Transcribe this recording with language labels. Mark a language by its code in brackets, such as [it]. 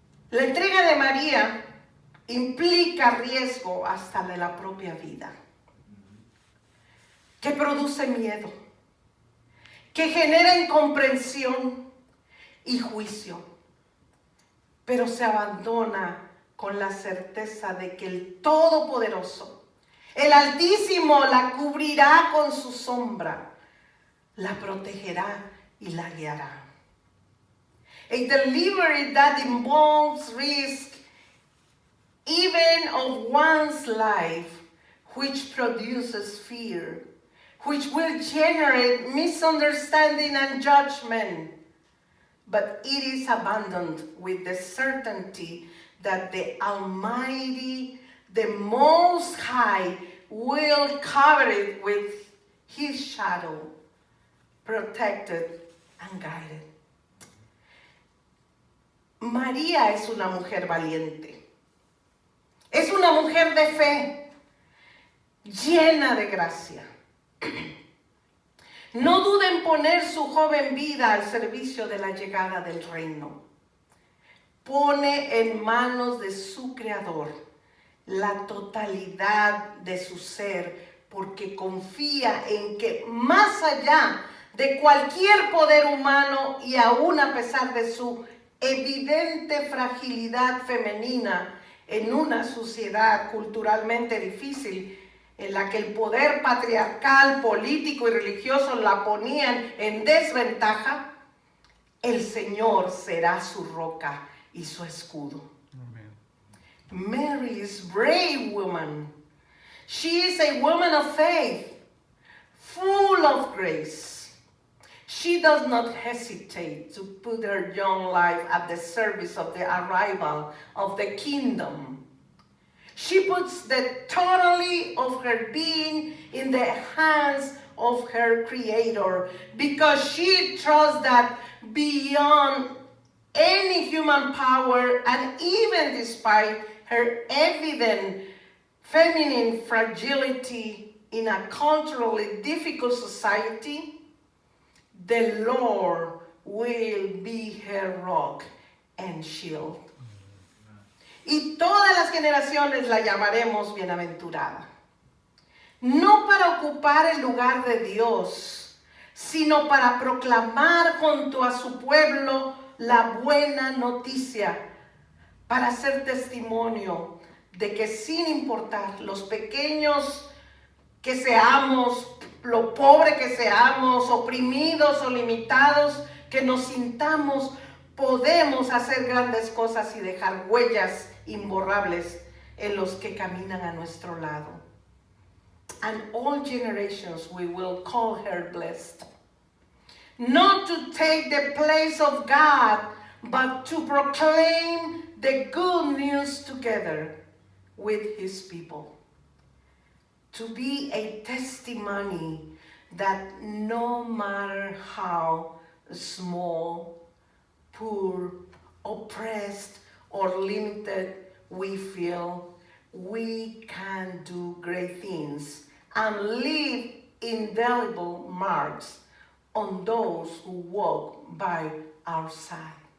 [es] La entrega de María implica riesgo hasta de la propia vida, que produce miedo, que genera incomprensión y juicio, pero se abandona con la certeza de que el Todopoderoso, el Altísimo, la cubrirá con su sombra, la protegerá y la guiará. [en] A delivery that involves risk even of one's life, which produces fear, which will generate misunderstanding and judgment, but it is abandoned with the certainty that the Almighty, the Most High, will cover it with His shadow, protected and guided. [es] María es una mujer valiente. Es una mujer de fe, llena de gracia. No duda en poner su joven vida al servicio de la llegada del reino. Pone en manos de su Creador la totalidad de su ser, porque confía en que más allá de cualquier poder humano y aún a pesar de su evidente fragilidad femenina en una sociedad culturalmente difícil, en la que el poder patriarcal, político y religioso la ponían en desventaja, el Señor será su roca y su escudo. [en] Amen. Mary is a brave woman. She is a woman of faith, full of grace. She does not hesitate to put her young life at the service of the arrival of the kingdom. She puts the totality of her being in the hands of her Creator, because she trusts that beyond any human power, and even despite her evident feminine fragility in a culturally difficult society, the Lord will be her rock and shield. [es] Y todas las generaciones la llamaremos bienaventurada. No para ocupar el lugar de Dios, sino para proclamar junto a su pueblo la buena noticia, para ser testimonio de que sin importar los pequeños que seamos, lo pobre que seamos, oprimidos o limitados que nos sintamos, podemos hacer grandes cosas y dejar huellas imborrables en los que caminan a nuestro lado. [en] And all generations we will call her blessed. Not to take the place of God, but to proclaim the good news together with His people. To be a testimony that no matter how small, poor, oppressed, or limited we feel, we can do great things and leave indelible marks on those who walk by our side.